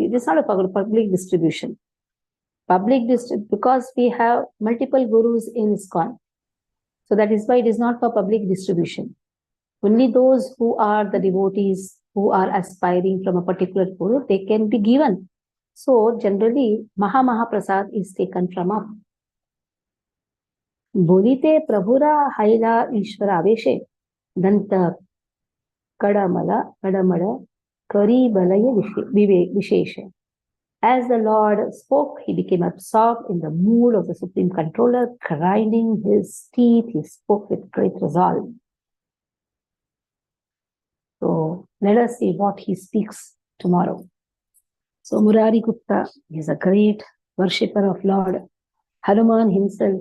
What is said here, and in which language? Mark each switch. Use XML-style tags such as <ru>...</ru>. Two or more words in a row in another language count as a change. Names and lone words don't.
<en>It is not a public distribution. Because we have multiple gurus in ISKCON. So that is why it is not for public distribution. Only those who are the devotees who are aspiring from a particular guru, they can be given. So generally, Mahaprasad is taken from up.</en> <bn>বলিতে প্রভুর হৈল ঈশ্বর আবেশে দন্ত কড়মড় করি বলয় বিশেষে.</bn> <en>As the Lord spoke, he became absorbed in the mood of the Supreme Controller. Grinding his teeth, he spoke with great resolve. So let us see what he speaks tomorrow. So Murari Gupta is a great worshipper of Lord Hanuman himself.</en>